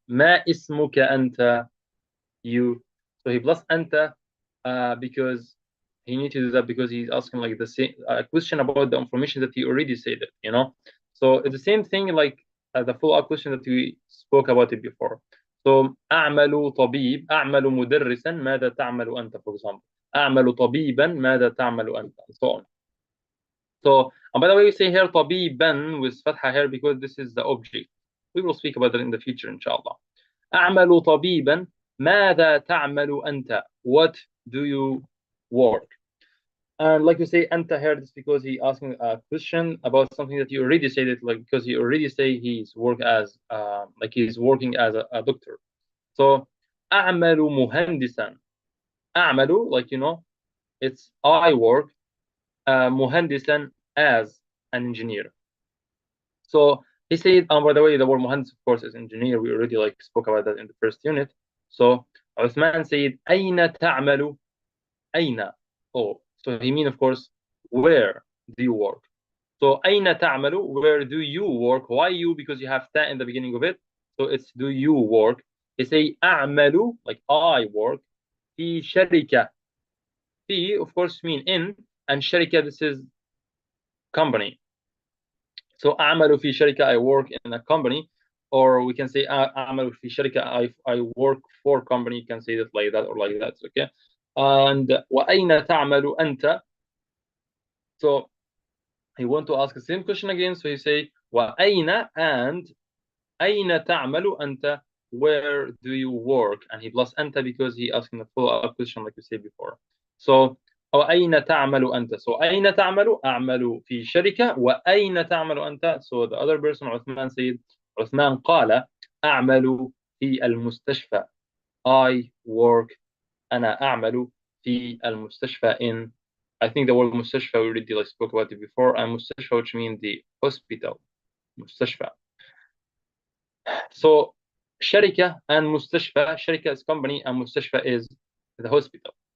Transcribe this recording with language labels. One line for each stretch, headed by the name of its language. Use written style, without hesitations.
Arabic: ما اسمك أنت? You.
English: So he plus أنت because he need to do that because he's asking like the same question about the information that he already said it, you know. So it's the same thing like the follow-up question that we spoke about it before.
Arabic: So أعمل طبيب، أعمل مدرسا، ماذا تعمل أنت,
English: for example.
Arabic: أعمل طبيبا، ماذا تعمل أنت,
English: and so on. So, and by the way, we say here طبيبا with fatha here because this is the object. We will speak about it in the future, inshallah.
Arabic: أعمل طبيبا، ماذا تعمل أنت?
English: What do you work? And like you say, أنت here, this because he asking a question about something that you already said it, like because he already say he's work as like he's working as a doctor. So أعمل مهندسا. أعمل, like you know, it's I work. مهندسا, as an engineer. So he said, by the way, the word muhandis, of course, is engineer. We already like spoke about that in the first unit. So Uthman said,
Arabic: أين تعمل? أين.
English: Oh, so he mean, of course, where do you work? So
Arabic: أين تعمل?
English: Where do you work? Why you? Because you have ta in the beginning of it. So it's do you work? He say أعمل, like I work.
Arabic: في شركة.
English: في, of course, mean in, and شركة, this is company. So
Arabic: أعمل في شركة,
English: I work in a company, or we can say أعمل في شركة, I work for company. You can say that like that or like that, okay?
Arabic: And وأين تعمل أنت?
English: So he want to ask the same question again. So he say وأين, and
Arabic: أين تعمل أنت?
English: Where do you work? And he plus أنت because he asking a follow-up question like we said before.
Arabic: So أين تعمل أنت? So أين تعمل? أعمل في شركة. وأين تعمل أنت?
English: So the other person,
Arabic: عثمان, said, عثمان قال أعمل في المستشفى.
English: I work.
Arabic: أنا أعمل في المستشفى.
English: In, I think the word مستشفى we already like spoke about it before, and مستشفى, which means the hospital. مستشفى. So شركة and مستشفى. شركة is company and مستشفى is the hospital.